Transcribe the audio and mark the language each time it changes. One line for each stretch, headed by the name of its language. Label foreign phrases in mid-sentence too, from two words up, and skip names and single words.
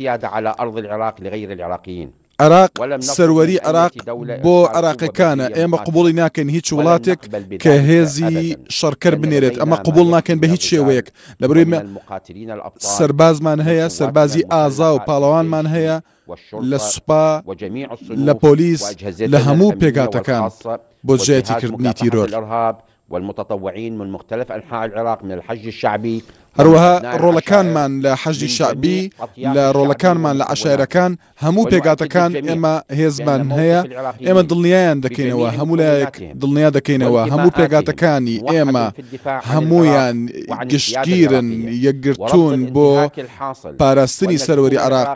Central Kurdish: عراق سەروەری عراق بۆ عراقیەکانە، ئێمە قبوڵی ناکەین هیچ وڵاتێک کە هێزی شەڕکەر بنێرێت، ئەمە قبول ناکەین بە هیچ شێوەیەک. لەبەرەوەی سەربازمان هەیە، سەربازی ئازا و پاڵەوانمان هەیە لە سوپا، لە پۆلیس، لە هەموو پێگاتەکان بۆ جێتیکردنی تیرۆر.
Arabic: والمتطوعين من مختلف أنحاء العراق من الحج الشعبي
Central Kurdish: هەروەها ڕۆڵەکانمان لە حەجی شعبی، لە ڕۆڵەکانمان لە عەشایرەکان، هەموو پێگاتەکان ئێمە هێزمان هەیە. ئێمە دڵنیایان دەکەینەوە، هەموو لایەک دڵنیا دەکەینەوە هەموو پێگاتەکانی ئێمە هەمویان گشتگیرن یەکگرتوون بۆ پاراستنی سەروەری عێراق.